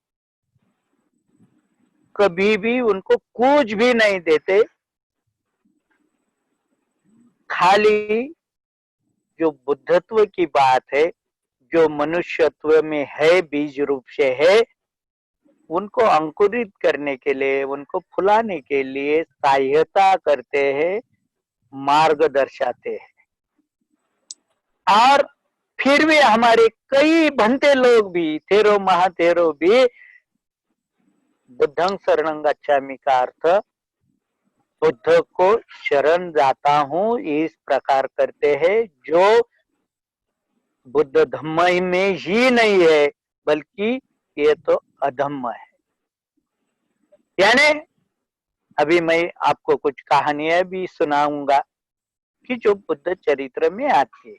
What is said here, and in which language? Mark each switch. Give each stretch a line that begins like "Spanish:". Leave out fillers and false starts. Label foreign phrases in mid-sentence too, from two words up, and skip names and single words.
Hindi: कभी भी उनको कुछ भी नहीं देते, खाली जो बुद्धत्व की बात है, जो मनुष्यत्व में है, बीज रूप से है, उनको अंकुरित करने के लिए, उनको फुलाने के लिए सहायता करते हैं, मार्ग दर्शाते हैं। और फिर भी हमारे कई भंते लोग भी, थेरो महाथेरो भी,
Pali: बुद्धं शरणं गच्छामि
Hindi: का अर्थ बुद्ध को शरण जाता हूँ इस प्रकार करते हैं, जो बुद्ध धम्म में ही नहीं है, बल्कि ये तो अधम्म है। यानी अभी मैं आपको कुछ कहानियां भी सुनाऊंगा कि जो बुद्ध चरित्र में आती है।